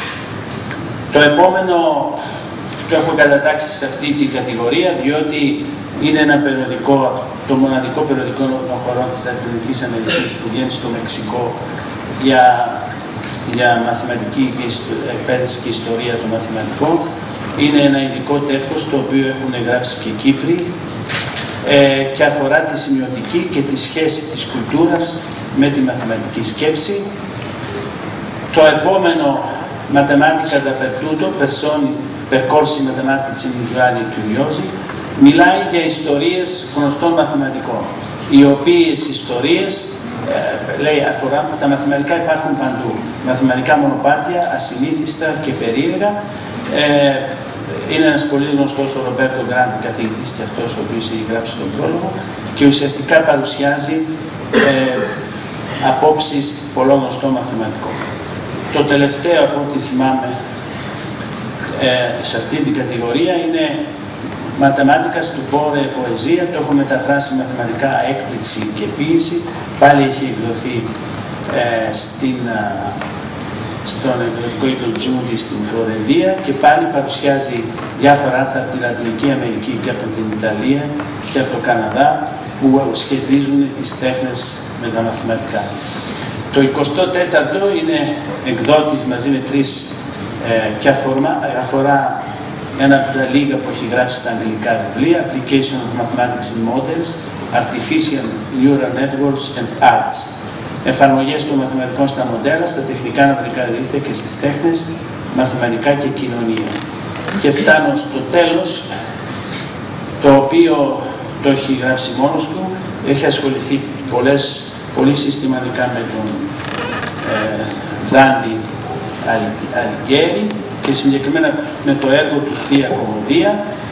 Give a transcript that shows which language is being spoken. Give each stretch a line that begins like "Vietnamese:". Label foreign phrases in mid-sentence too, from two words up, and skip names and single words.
Greek: Το επόμενο το έχω κατατάξει σε αυτή την κατηγορία, διότι Είναι ένα περιοδικό, το μοναδικό περιοδικό των χωρών της Λατινικής Αμερικής που βγαίνει στο Μεξικό για μαθηματική εκπαίδευση και ιστορία των μαθηματικών. Είναι ένα ειδικό τεύχος το οποίο έχουν γράψει και οι Κύπροι και αφορά τη σημειωτική και τη σχέση της κουλτούρας με τη μαθηματική σκέψη. Το επόμενο
Italian: Matematica dappertutto, percorsi matematici inusuali e curiosi,
Greek: μιλάει για ιστορίες γνωστών μαθηματικών, οι οποίες ιστορίες, λέει, αφορά, τα μαθηματικά υπάρχουν παντού. Μαθηματικά μονοπάτια, ασυνήθιστα και περίεργα. Είναι ένας πολύ γνωστός ο Ρομπέρτο Γκράντι, καθηγητής και αυτός ο οποίος έχει γράψει τον πρόλογο και ουσιαστικά παρουσιάζει απόψεις πολλών γνωστών μαθηματικών. Το τελευταίο από ό,τι θυμάμαι σε αυτή την κατηγορία είναι
Italian: Matematica stupore poesia,
Greek: το έχω μεταφράσει μαθηματικά έκπληξη και ποίηση, πάλι έχει εκδοθεί στον εκδοτικό οίκο Τζούντι στην Φλωρεντία και πάλι παρουσιάζει διάφορα άρθρα από τη Λατινική Αμερική και από την Ιταλία και από το Καναδά που σχετίζουν τις τέχνες με τα μαθηματικά. Το 24ο είναι εκδότης μαζί με 3 και αφορά ένα από τα λίγα που έχει γράψει στα αγγλικά βιβλία,
English: Application of Mathematics in Models, Artificial Neural Networks and Arts.
Greek: Εφαρμογές των μαθηματικών στα μοντέλα, στα τεχνικά νευρικά δίκτυα και στις τέχνες, μαθηματικά και κοινωνία. Και φτάνω στο τέλος, το οποίο το έχει γράψει μόνος του, έχει ασχοληθεί πολύ συστηματικά με τον Δάντη Αλιγκέρι και συγκεκριμένα με το έργο του Θεία Κομμωδία.